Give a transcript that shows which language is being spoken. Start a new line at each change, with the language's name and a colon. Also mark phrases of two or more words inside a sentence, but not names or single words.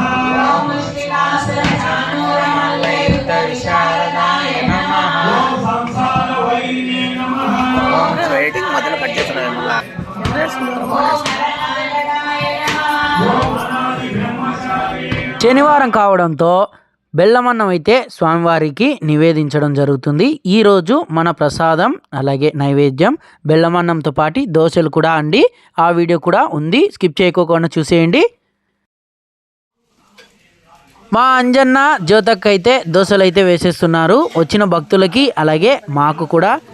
Sanskrit: ओम मुष्टिकासुर चाणूरमल्लयुत विशारदाय नमः। ओम संसार वैरिणे नमः। ओम हरनायकाय नमः। ओम अनादि ब्रह्मचारिणे
Telugu: శనివారం కావడంతో బెల్లమన్నం అయితే స్వామివారికి నివేదించడం జరుగుతుంది. ఈరోజు మన ప్రసాదం అలాగే నైవేద్యం బెల్లమన్నంతో పాటు దోశలు కూడా అండి. ఆ వీడియో కూడా ఉంది, స్కిప్ చేయకోకుండా చూసేయండి. మా అంజన్న జ్యోతక్క అయితే దోశలు అయితే వేసేస్తున్నారు వచ్చిన భక్తులకి, అలాగే మాకు కూడా.